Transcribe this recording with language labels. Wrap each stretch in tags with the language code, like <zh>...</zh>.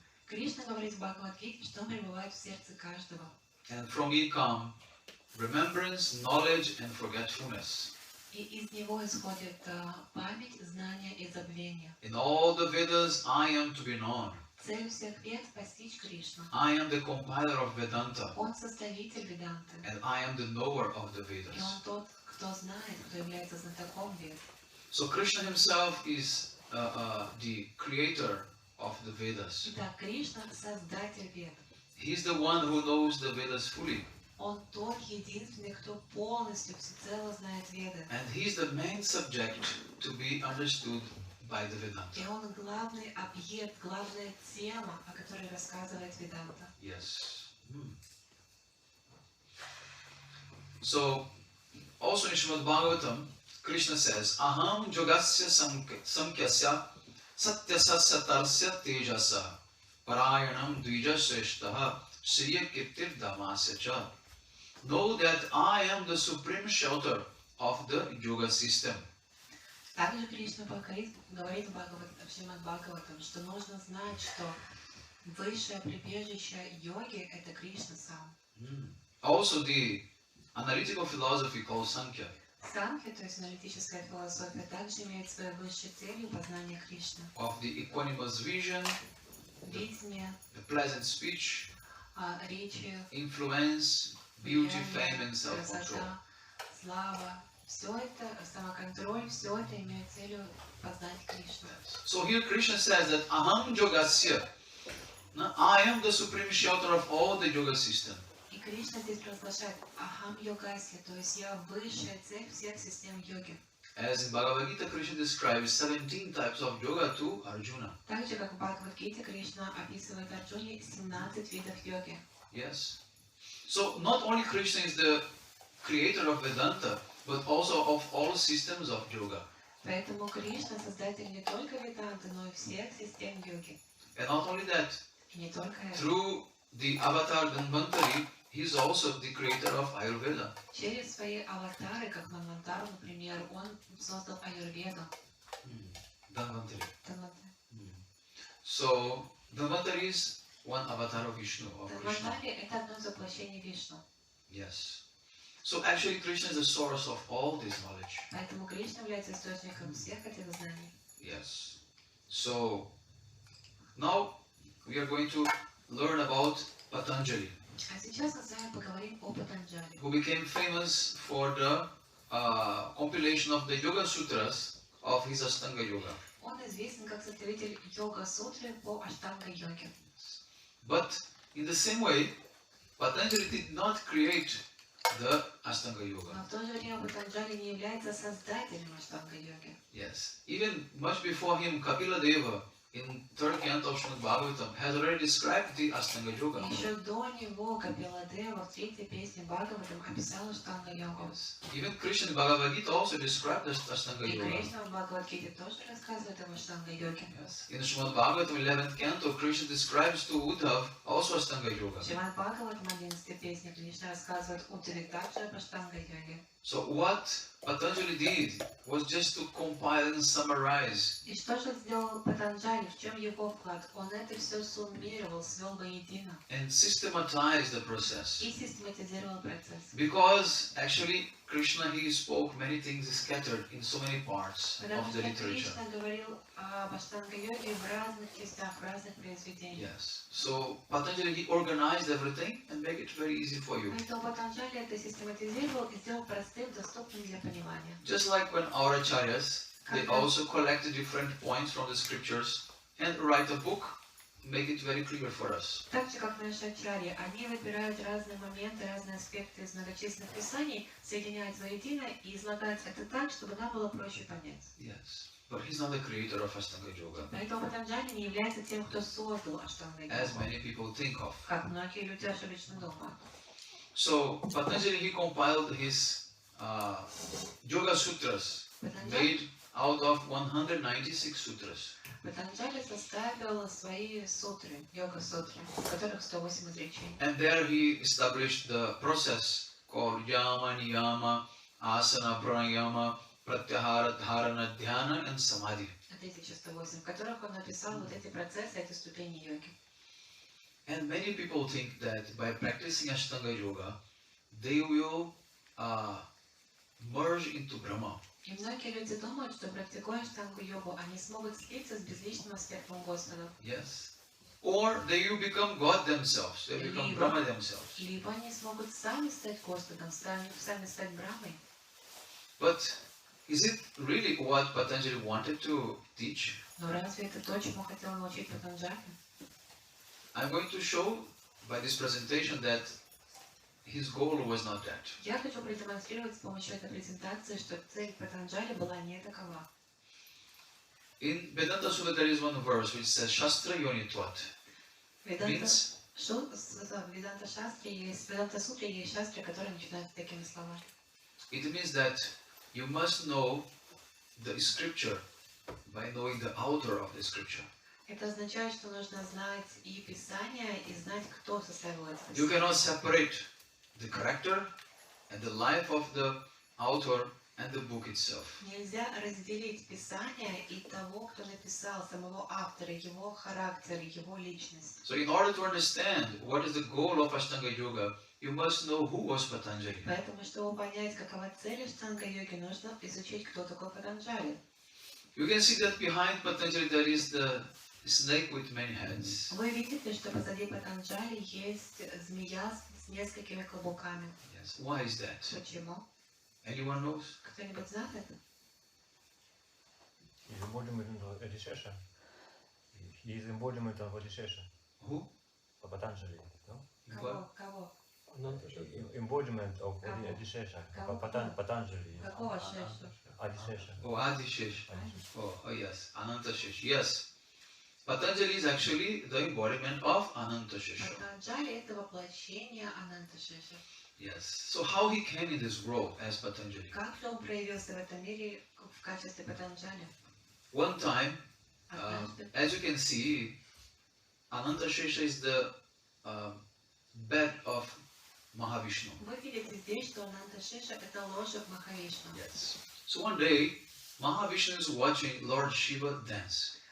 <ru>Кришна говорит в Бхагавад-гите, что он пребывает в сердце каждого.</ru> <en>And from me come remembrance, knowledge and forgetfulness.</en> <ru>И из него исходит память, знание и забвение.</ru> <en>In all the Vedas I am to be known.</en> <ru>Цель всех вед — постичь Кришну.</ru> <en>I am the compiler of Vedanta.</en> <ru>Он составитель Веданты.</ru> <en>And I am the knower of the</en> <ru>И</ru> <en>Vedas.</en> <ru>он тот, кто знает, кто является знатоком вед.</ru> <en>So Krishna himself is the creator of the Vedas.</en> <ru>Итак, Кришна — создатель вед.</ru> <en>He is the one who knows the Vedas fully.</en> <ru>Он тот единственный, кто полностью, всецело знает веды.</ru> <en>And he is the main subject to be understood by the Vedanta.</en> <ru>И он главный объект, главная тема, о которой рассказывает Веданта.</ru> <en>Yes. So, also in Srimad Bhagavatam, Krishna says,</en> <sa>Aham yogasya samkyasya satyasa satarsya tejasa parayanam dvija sreshtaha shriya kirtir damasya cha.</sa> <en>Know that I am the supreme shelter of the yoga system.</en> <ru>Также Кришна говорит в Шримад Бхагаватам, что нужно знать, что высшее прибежище йоги — это Кришна сам.</ru> <en>Also the analytical philosophy called Sankhya.</en> <ru>Санхья, то есть аналитическая философия, также имеет своей высшей целью познание Кришны.</ru> <en>Of the equanimous vision,</en> <ru>Видение,</ru> <en>the pleasant speech,</en> <ru>речи,</ru> <en>influence, beauty, fame and self-control.</en> <ru>красота, слава. Все это, самоконтроль, все это имеет целью познать Кришну.</ru> <en>So here Krishna says that</en> <sa>Aham Yogasya,</sa> <en>I am the supreme shelter of all the yoga system.</en> <ru>И Кришна здесь провозглашает Ахам Йогаси, то есть я высшая цель всех систем йоги.</ru> <en>As in Bhagavad Gita, Krishna describes 17 types of yoga to Arjuna.</en> <ru>Так же, как в Бхагавад-гите, Кришна описывает Арджуне 17 видов йоги.</ru> <en>Yes. So not only Krishna is the creator of Vedanta, but also of all systems of yoga.</en> <ru>Поэтому Кришна создатель не только Веданты, но и всех систем йоги.</ru> <en>And not only that,</en> <ru>И не только это.</ru> <en>through the avatar Dhanvantari, he is also the creator of Ayurveda.</en> <ru>Через свои аватары, как Манвантару, например, он создал Аюрведу.</ru> <en>Dhanvantari.</en> <ru>Дханвантари.</ru> <en>So Dhanvantari is one avatar of Vishnu, of Krishna.</en> <ru>Дханвантари — это одно из воплощений Вишну.</ru> <en>Yes. So actually Krishna is the source of all this knowledge.</en> <ru>Поэтому Кришна является источником всех этих знаний.</ru> <en>Yes. So now we are going to learn about Patanjali,</en> <ru>А сейчас мы с вами поговорим о Патанджали,</ru> <en>who became famous for the compilation of the Yoga Sutras of his Ashtanga Yoga.</en> <ru>Он известен как составитель йога-сутры по аштанга-йоге.</ru> <en>But in the same way, Patanjali did not create the Ashtanga Yoga.</en> <ru>Но в то же время Патанджали не является создателем аштанга-йоги.</ru> <en>Yes. Even much before him, Kapila Deva in third canto of Srimad Bhagavatam has already described the Ashtanga Yoga.</en> <ru>Еще до него Капиладева в третьей песне Бхагаватам описал аштанга-йогу.</ru> <en>Yes. Even Krishna in Bhagavad Gita also described the Ashtanga</en> <ru>И</ru> <en>Yoga.</en> <ru>Кришна в Бхагавад-гите тоже рассказывает об аштанга-йоге.</ru> <en>Yes. In Srimad Bhagavatam 11th canto, Krishna describes to Uddhav also Ashtanga Yoga.</en> <ru>Шримад Бхагаватам 11 песне Кришна рассказывает Уттаве также об аштанга-йоге.</ru> <en>So what Patanjali did was just to compile and summarize</en> <ru>И что же сделал Патанджали? В чем его вклад? Он это все суммировал, свел воедино</ru> <en>and systematize the process.</en> <ru>и систематизировал процесс.</ru> <en>Because actually Krishna, he spoke many things scattered in so many parts</en> <ru>Потому</ru> <en>of the</en> <ru>что</ru> <en>literature.</en> <ru>Кришна говорил об аштанга-йоге в разных частях, в разных произведениях.</ru> <en>Yes. So Patanjali, he organized everything and make it very easy for you.</en> <ru>Поэтому Патанджали это систематизировал и сделал простым, доступным для понимания.</ru> <en>Just like when our acharyas, they also collect different points from the scriptures and write a book, make it very clear for us.</en> <ru>Так же, как наши ачарьи, они выбирают разные моменты, разные аспекты из многочисленных писаний, соединяют воедино и излагают это так, чтобы нам было проще понять.</ru> <en>Yes. but he's not the creator of Ashtanga Yoga,</en> <ru>Поэтому Патанджали не является тем, кто создал Аштанга</ru> <en>as</en> <ru>йогу,</ru> <en>many people think of.</en> <ru>как многие люди ошибочно думают.</ru> <en>So Patanjali, he compiled his Yoga Sutras, made out of 196 sutras.</en> <ru>Патанджали составил свои сутры, йога-сутры, в которых 108 изречений.</ru> <en>And there he established the process called Yama, Niyama, Asana, Pranayama, Pratyahara, Dharana, Dhyana and Samadhi.</en> <ru>1108, в которых он написал вот эти процессы, эти ступени йоги.</ru> <en>And many people think that by practicing Ashtanga Yoga, they will merge into Brahma.</en> <ru>И многие люди думают, что практикуя Аштангу йогу, они смогут слиться с безличным аспектом Господа.</ru> <en>Yes. Or they will become God themselves. They become Brahma themselves.</en> <ru>Либо они смогут сами стать Господом, сами стать Брахмой.</ru> <en>But is it really what Patanjali wanted to teach?</en> <ru>Но разве это то, чему хотел научить Патанджали?</ru> <en>I'm going to show by this presentation that his goal was not that.</en> <ru>Я хочу продемонстрировать с помощью этой презентации, что цель Патанджали была не такова.</ru> <en>In Vedanta Sutta there is one verse which says</en> <sa>Shastra Yonitvat.</sa> <en>Means</en> <ru>В Веданта Шастре есть, в Веданта Сутре есть шастры, которые начинаются такими словами.</ru> <en>It means that you must know the scripture by knowing the author of the scripture.</en> <ru>Это означает, что нужно знать и Писание, и знать, кто составил это</ru> <en>You</en> <ru>Писание.</ru> <en>cannot separate the character and the life of the author and the book itself.</en> <ru>Нельзя разделить Писание и того, кто написал, самого автора, его характер, его личность.</ru> <en>So in order to understand what is the goal of Ashtanga Yoga, you must know who was Patanjali.</en> <ru>Поэтому, чтобы понять, какова цель Аштанга-йоги, нужно изучить, кто такой Патанджали.</ru> <en>You can see that behind Patanjali there is the snake with many heads.</en> <ru>Вы видите, что позади Патанджали есть змея с несколькими каблуками.</ru> <en>Yes. Why is that?</en> <ru>Почему?</ru> <en>Anyone knows?</en> <ru>Кто-нибудь знает это?</ru> <en>He's embodiment of Adishesha. He is embodiment of Adishesha. Who? Patanjali, no?</en> <ru>Кого? Кого?</ru> <en>Embodiment of</en> <ru>Кого?</ru> <en>Adishesha.</en> <ru>Кого?</ru> <en>Patanjali.</en> <ru>Какого шешу?</ru> <en>Adishesha. Oh, Adishesh. Oh, yes. Anantashesh. Yes. Patanjali is actually the embodiment of Anantashesh.</en> <ru>Патанджали это воплощение Ананташеша.</ru> <en>Yes. So how he came in this world as Patanjali?</en> <ru>Как же он проявился в этом мире в качестве Патанджали?</ru> <en>One time,</en> <ru>Однажды,</ru> <en>as you can see, Anantashesha is the bed of Mahavishnu.</en> <ru>вы видите здесь, что Ананташеша это ложа Махавишну.</ru> <en>Yes. So one day, Mahavishnu is watching Lord Shiva dance.</en>